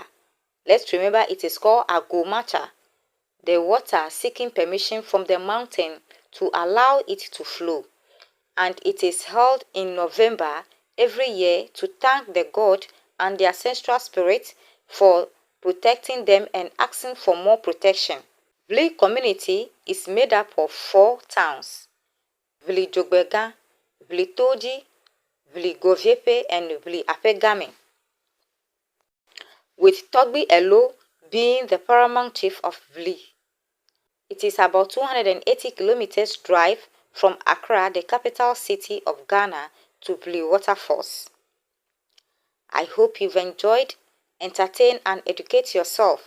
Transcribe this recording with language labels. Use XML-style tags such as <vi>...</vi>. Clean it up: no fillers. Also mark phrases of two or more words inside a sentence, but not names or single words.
<en>Let's remember it is called Agumacha, the water seeking permission from the mountain to allow it to flow. And it is held in November every year to thank the god and the ancestral spirit for protecting them and asking for more protection. Wli community is made up of 4 towns: Wli Jogbega, Wli Toji, Wli Goviepe, and Wli Apegame, with Togbi Elo being the paramount chief of Wli. It is about 280 kilometers drive from Accra, the capital city of Ghana, to Wli Waterfalls. I hope you've enjoyed, entertained, and educate yourself.</en>